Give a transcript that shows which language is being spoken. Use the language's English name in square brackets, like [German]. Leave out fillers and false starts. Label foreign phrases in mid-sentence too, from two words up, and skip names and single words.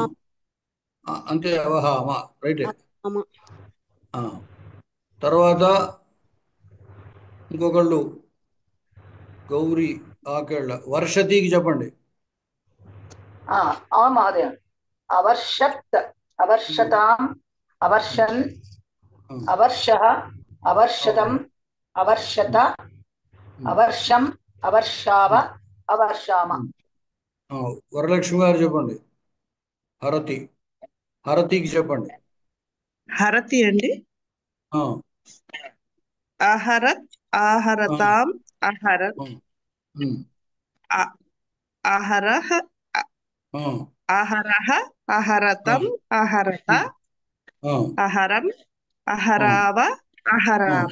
[Telugu] అంతే, అవహామ. రైట్. అవహామ. తర్వాత ఇంకొకళ్ళు గౌరీ ఆకేళ్ళ వర్షతికి చెప్పండి. మహోదయ. [Sanskrit] अवर्षत् अवर्षताम् अवर्षन् अवर्षः अवर्षतम् अवर्षत अवर्षम् अवर्षाव अवर्षाम. [Telugu] వరలక్ష్మి గారు చెప్పండి. హరతి, హరతికి చెప్పండి. హరతి అండి. [Sanskrit] అహరత్ ఆహరతాం అహరత్ అహరహ అహరహ అహరతం అహరత అహరం అహరావ అహరామ.